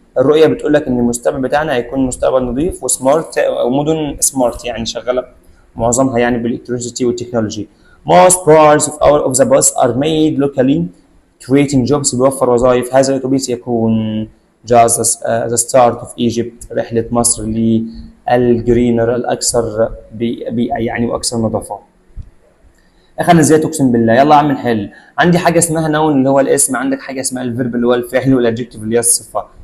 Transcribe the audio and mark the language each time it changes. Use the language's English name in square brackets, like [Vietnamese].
[Arabic] الرؤيه بتقول لك ان المستقبل بتاعنا هيكون مستقبل نظيف وسمارت، او مدن سمارت يعني شغاله معظمها يعني بالالكتريسيتي والتكنولوجي. [English] Most parts of the bus are made locally creating jobs، [Arabic] بيوفر وظائف. هذا الاتوبيس يكون [English] just the start of Egypt، [Arabic] رحله مصر للجرينر الاكثر بيئه يعني واكثر نظافه. اخي انا زيت اقسم بالله. يلا يا عم نحل. عندي حاجه اسمها نون اللي هو الاسم، عندك حاجه اسمها الفيرب اللي هو الفعل، والادجكتيف اللي هي الصفه.